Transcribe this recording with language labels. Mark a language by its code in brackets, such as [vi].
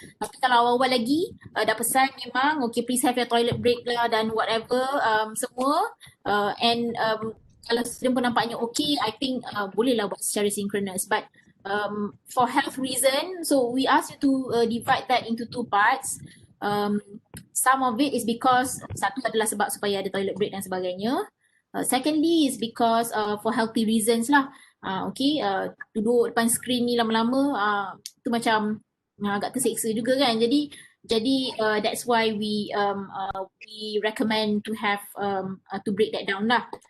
[ms] Tapi kalau awal-awal lagi dah pesan memang, okay, [en] please have your toilet break [ms] lah dan whatever, semua, and kalau student pun nampaknya okay, [en] I think [ms] bolehlah buat secara synchronous. [en] But for health reason, so we ask you to divide that into 2 parts. Some of it is because [ms] satu adalah sebab supaya ada toilet break dan sebagainya. [en] Secondly is because for healthy reasons [ms] lah. Okay, duduk depan skrin ni lama-lama tu macam agak terseksa juga kan. Jadi [en] that's why we recommend to have to break that down lah.